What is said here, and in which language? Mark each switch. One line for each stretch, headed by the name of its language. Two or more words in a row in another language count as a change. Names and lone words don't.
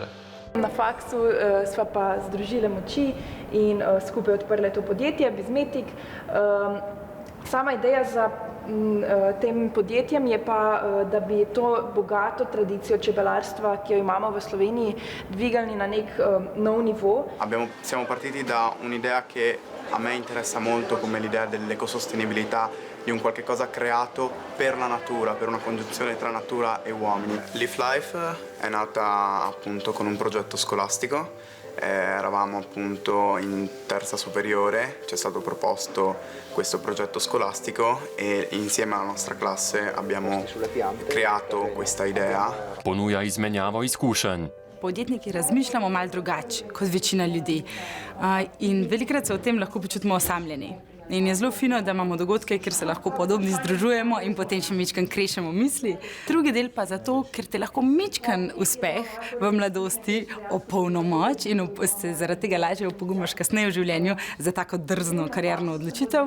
Slovenian: Na faksu sva pa združile moči in skupaj odprle to podjetje Bizmetik. Sama ideja za tem podjetjem je pa, da bi to bogato tradicijo čebelarstva, ki jo imamo v Sloveniji, dvigali na nek nov nivo.
Italian: Siamo partiti da un'idea che a me interessa molto come l'idea dell'ecosostenibilità, di un qualche cosa creato per la natura, per una congiunzione tra natura e uomini. Leaf Life è nata appunto con un progetto scolastico. Eravamo appunto in terza superiore, ci è stato proposto questo progetto scolastico e insieme alla nostra classe abbiamo creato questa idea.
Slovenian: Ponuja izmenjavo izkušenj. Podjetniki razmišljamo malo drugače kot večina ljudi in velikokrat se o tem lahko počutimo osamljeni. In je zelo fino, da imamo dogodke, kjer se lahko podobni združujemo in potem še mičkan krešemo misli. Drugi del pa zato, ker te lahko mičkan uspeh v mladosti opolnomoč in se zaradi tega lažje opogumaš kasneje v življenju za tako drzno karierno odločitev.